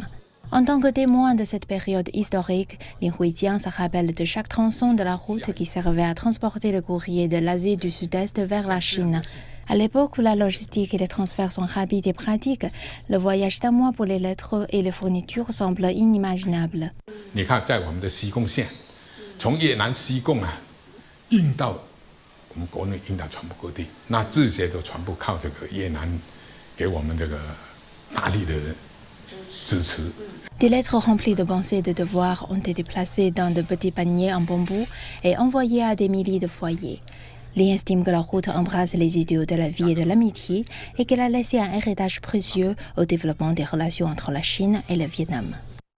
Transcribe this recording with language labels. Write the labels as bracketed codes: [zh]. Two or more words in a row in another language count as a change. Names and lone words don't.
[fr] En tant que témoin de cette période historique, Lin Huijiang se rappelle de chaque tronçon de la route qui servait à transporter le courrier de l'Asie du Sud-Est vers la Chine. À l'époque où la logistique et les transferts sont rapides et pratiques, le voyage d'un mois pour les lettres et les fournitures semble inimaginable. [zh] 运到我们国内，运到全部各地，那这些都全部靠这个越南给我们这个大力的支持。 [fr] Des lettres remplies de pensées et de devoirs ont été placées dans de petits paniers en bambou et envoyées à des milliers de foyers. Li estime que la route embrasse les idéaux de la vie et de l'amitié et qu'elle a laissé un héritage précieux au développement des relations entre la Chine et le Vietnam.